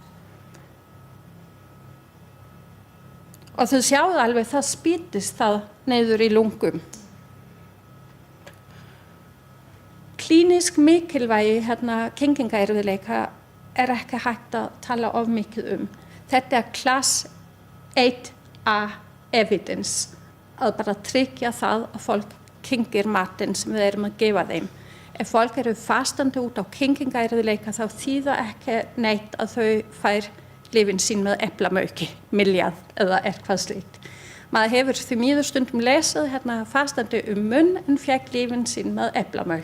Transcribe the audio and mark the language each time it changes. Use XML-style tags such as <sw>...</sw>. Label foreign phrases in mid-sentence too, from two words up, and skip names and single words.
<is>Og þau sjáðu alveg það spýtist það niður í lungum. Klínisk mikilvægi kyngingaerfiðleika ekki hægt að tala of mikið Þetta</is> <en>class 1A evidence</en> <is>að bara tryggja það að fólk kyngir matinn sem við erum að gefa þeim. Ef fólk eru fastandi út á kyngingaerfiðleika þá þýða ekki neitt að þau fær lyfin sín með eplamauki, miljað eða eitthvað slíkt. Maður hefur því miður stundum lesið fastandi munn en fékk lyfin sín með eplamauk.</is>